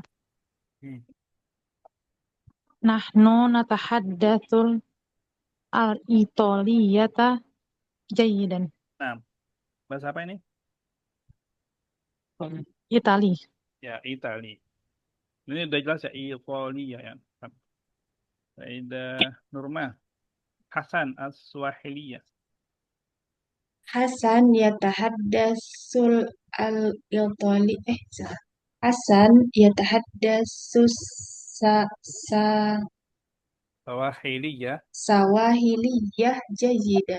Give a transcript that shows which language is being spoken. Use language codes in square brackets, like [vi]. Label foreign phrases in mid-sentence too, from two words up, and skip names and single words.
[ar] نحن نتحدث الإيطالية جيدا. [id] Nah, bahasa apa ini? Itali. Ya, Itali. Ini udah jelas ya, Italia ya. [ar] السيدة نورما. حسن السواحلية. حسن يتحدث الإيطالي salah. حسن يتحدث السـ، سـ Swahiliyah. السواحلية جيدا.